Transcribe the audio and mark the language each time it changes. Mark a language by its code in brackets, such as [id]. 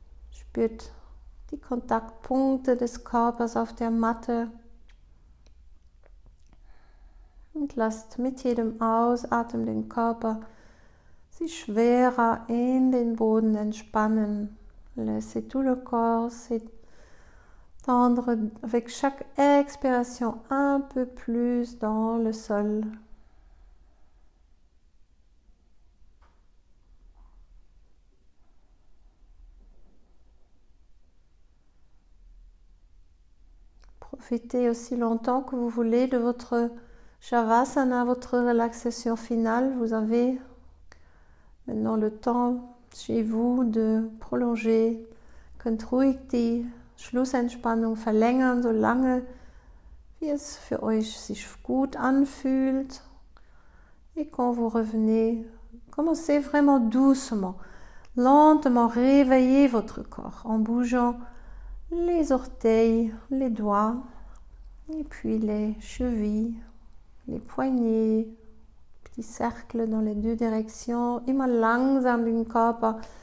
[de] Spürt die Kontaktpunkte des Körpers auf der Matte. Und lasst mit jedem Ausatmen den Körper sich schwerer in den Boden entspannen. [fr] Laissez tout le corps s'étendre avec chaque expiration un peu plus dans le sol. Profitez aussi longtemps que vous voulez de votre Shavasana, votre relaxation finale. Vous avez maintenant le temps chez vous de prolonger. [de] Könnt ruhig die Schlussentspannung verlängern, solange wie es für euch sich gut anfühlt. [fr] Et quand vous revenez, commencez vraiment doucement, lentement, réveillez votre corps en bougeant les orteils, les doigts, et puis les chevilles, les poignets, petits cercles dans les deux directions, [de] immer langsam den Körper